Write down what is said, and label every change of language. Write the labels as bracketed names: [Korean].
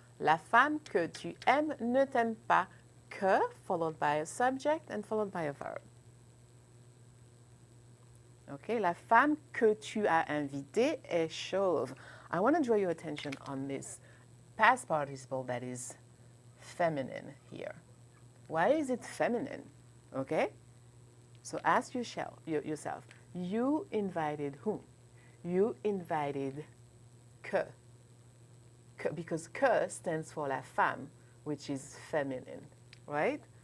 [French] La femme que tu aimes ne t'aime pas. [English] Que followed by a subject and followed by a verb. [French] Okay, la femme que tu as invitée est chauve. [English] I want to draw your attention on this past participle that is feminine here. Why is it feminine? Okay? So ask yourself, you invited whom? You invited que. Because que stands for [French] la femme, [English] which is feminine, right?